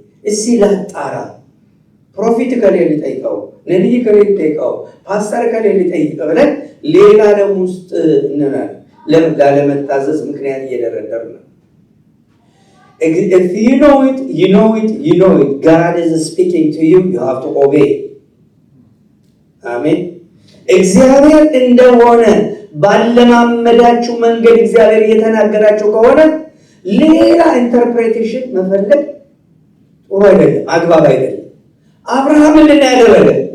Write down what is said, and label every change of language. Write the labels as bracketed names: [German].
[Amharic] እስኪ ላጣራ። ፕሮፌት ከሌለ ሊጠይቀው፣ ነቢይ ከሌለ ሊጠይቀው፣ ፓስተር ከሌለ ሊጠይቀው ብለን ሌላ ዓለም ውስጥ እንናል። ላለመታዘዝ ምክንያት እየደረደር ነው። [English] If you know it, you know it, you know it. God is speaking to you, you have to obey. [Amharic] አሜን። እግዚአብሔር እንደሆነ ባለማመዳችሁ መንገድ እግዚአብሔር እየተናገራችሁ ከሆነ ሌላ ኢንተርፕሬቴሽን መፈለግ ጥሩ አይደለም፣ አግባብ አይደለም። አብርሃም ምን ያደረገ?